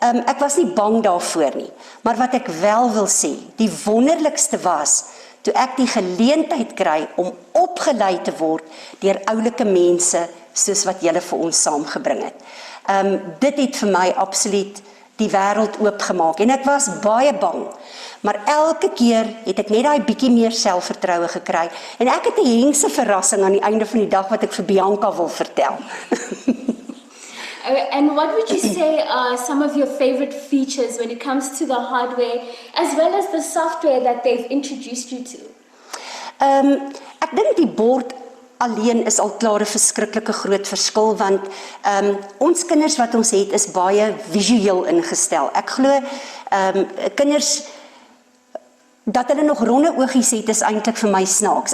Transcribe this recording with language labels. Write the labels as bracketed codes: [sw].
[af] Ek was nie bang daarvoor nie, maar wat ek wel wil sê, die wonderlikste was toe ek die geleentheid kry om opgelei te word deur oulike mense soos wat julle vir ons saamgebring het. Dit het vir my absoluut die wêreld oopgemaak en ek was baie bang. Maar elke keer het ek net daai bietjie meer selfvertroue gekry en ek het 'n hengse verrassing aan die einde van die dag wat ek vir Bianca wil vertel. [en] And what would you say are some of your favorite features when it comes to the hardware as well as the software that they've introduced you to? [af] Ek dink die bord alleen is al klaar 'n verskriklike groot verskil want ons kinders wat ons het is baie visueel ingestel. Ek glo kinders dat hulle nog ronde oogies het is eintlik vir my snaaks.